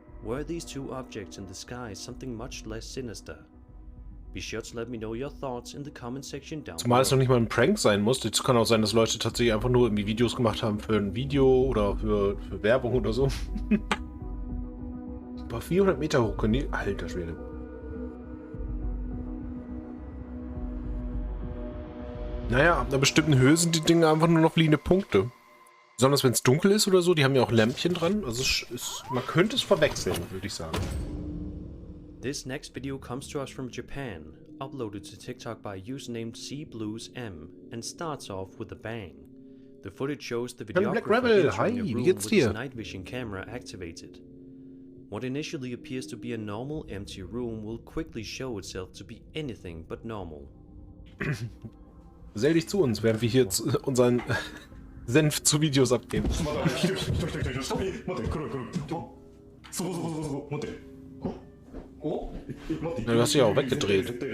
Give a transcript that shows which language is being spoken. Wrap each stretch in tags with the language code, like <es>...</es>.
<en>Were these 2 objects in the sky something much less sinister? Be sure to let me know your thoughts in the comment section down below.</en> <de>Zumal es noch nicht mal ein Prank sein muss. Es kann auch sein, dass Leute tatsächlich einfach nur irgendwie Videos gemacht haben für ein Video oder für Werbung oder so. Ein paar 400 Meter hoch können die. Alter Schwede. Naja, ab einer bestimmten Höhe sind die Dinge einfach nur noch fliegende Punkte. Besonders wenn es dunkel ist oder so. Die haben ja auch Lämpchen dran. Also man könnte es verwechseln, würde ich sagen.</de> <en>This next video comes to us from Japan, uploaded to TikTok by a user named CBluesM, and starts off with a bang. The footage shows the videographer entering a room with his night vision camera activated. What initially appears to be a normal empty room will quickly show itself to be anything but normal.</en> <de>Gesell dich zu uns, während wir hier unseren Senf zu Videos abgeben. Ja, du hast dich auch weggedreht.</de>